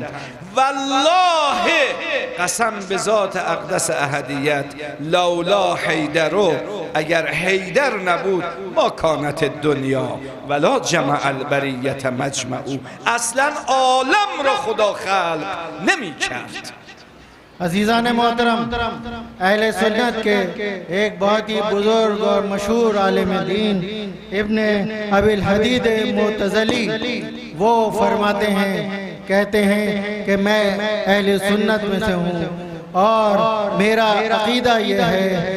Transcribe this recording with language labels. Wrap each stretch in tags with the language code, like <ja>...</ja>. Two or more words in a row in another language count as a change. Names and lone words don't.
<fa>والله قسم به ذات اقدس احدیت</fa> <ar>لولا حیدرو،</ar> <fa>اگر حیدر نبود</fa> <ar>ما کانت دنیا ولا جمع البریت مجمعو،</ar> <fa>اصلا عالم را خدا خلق نمی کرد.</fa> <hi>अजीज़ान मोहतरम, अहले सुन्नत के एक बहुत ही बुजुर्ग और मशहूर आलिम दीन इब्न अबिल हदीद मुतज़ली वो फरमाते हैं, कहते हैं कि मैं अहले सुन्नत में से हूँ और मेरा अक़ीदा ये है,</hi>